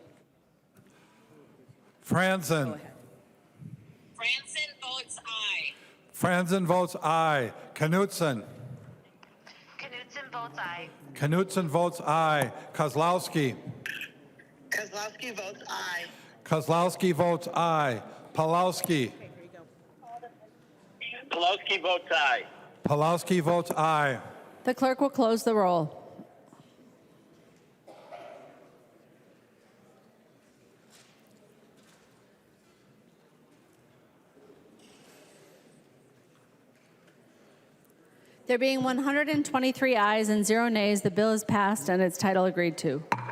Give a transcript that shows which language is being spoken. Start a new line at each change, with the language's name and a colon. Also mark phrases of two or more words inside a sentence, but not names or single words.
English: Franzen. Franzen votes aye. Franzen votes aye. Knutson. Knutson votes aye. Knutson votes aye. Kozlowski. Kozlowski votes aye. Kozlowski votes aye. Pawlowski. Pawlowski votes aye. Pawlowski votes aye. The clerk will close the roll. There being 123 ayes and 0 nays, the bill is passed and its title agreed to.